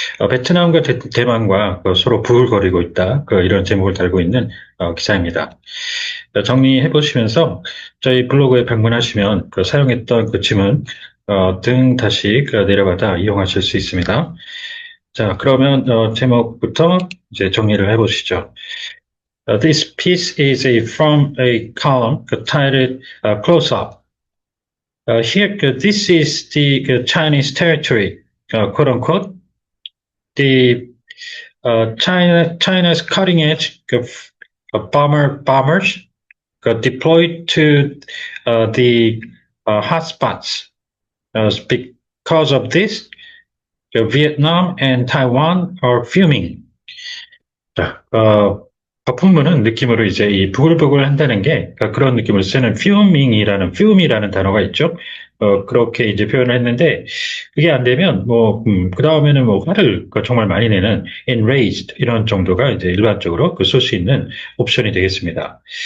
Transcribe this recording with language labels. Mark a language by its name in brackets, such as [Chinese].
[Korean] 베트남과 대만과 서로 부글거리고 있다. 이런 제목을 달고 있는 기사입니다. 정리해 보시면서 저희 블로그에 방문하시면 사용했던 그 지문 등 다시 내려받아 이용하실 수 있습니다. 자, 그러면 제목부터 이제 정리를 해 보시죠. [English] This piece is from a column titled Close Up. Here, this is the Chinese territory, quote unquote. The China's cutting edge bombers got deployed to the hotspots. Because of this, Vietnam and Taiwan are fuming. [Korean] 자, 거품무는 느낌으로 이제 이 부글부글 한다는 게 그런 느낌을 쓰는 fume이라는 단어가 있죠. 그렇게 이제 표현을 했는데, 그게 안 되면, 그 다음에는 화를 정말 많이 내는 enraged 이런 정도가 이제 일반적으로 쓸 수 있는 옵션이 되겠습니다.